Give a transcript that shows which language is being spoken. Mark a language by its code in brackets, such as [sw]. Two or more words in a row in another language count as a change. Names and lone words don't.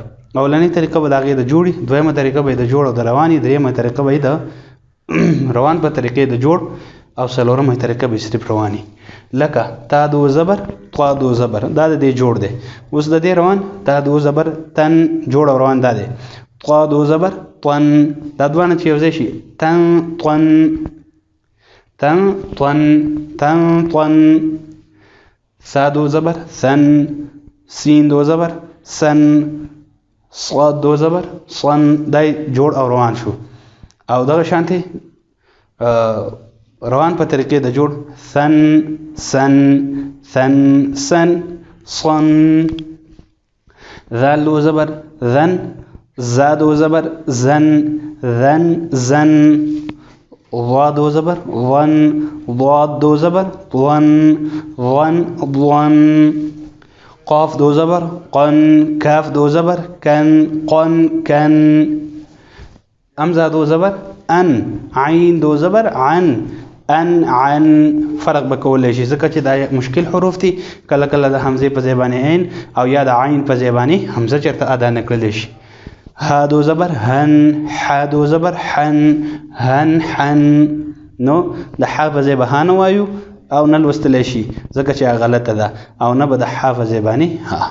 [ps] اولنۍ طریقه به د هغې د جوړې، دویمه طریقه به د جوړ او د روانې، دریمه طریقه به د روان په طریقې د جوړ او څلورمه طریقه به صرف رواني. لکه تا دو زبر طا دو زبر دا د دې جوړ دی. اوس د دې روان تا دو زبر تن جوړ او روان دا دی. طا دو زبر طن دا دوانه چې یو ځای شي تن طن تن طن تن طن. سا دو زبر ثن سین دو زبر سن صاد دو زبر صن دای جوړ او روان شو. او دغه شانتي روان په طریقې د جوړ ثن سن ثن سن صن. ذال دو زبر ذن زا دو زبر زن ذن زن. ضاد دو زبر ظن ضاد دو زبر ظن ظن ظن. قاف دو زبر قن کاف دو زبر کن قن کن. امزه دو زبر ان عین دو زبر عن ان عن. فرق به کولی شي ځکه چې دا مشکل حروف دي، کله کله د حمزې په ځای باندې عین او یا د عین په ځای باندې حمزه چېرته ادا نه کړلی شي. ها دو زبر هن ح دو زبر حن هن حن. نو د ح په ځای به ها نه وایو او نه لوستلی شي ځکه چې هغه غلطه ده، او نه به د ح په ځای باندې ها.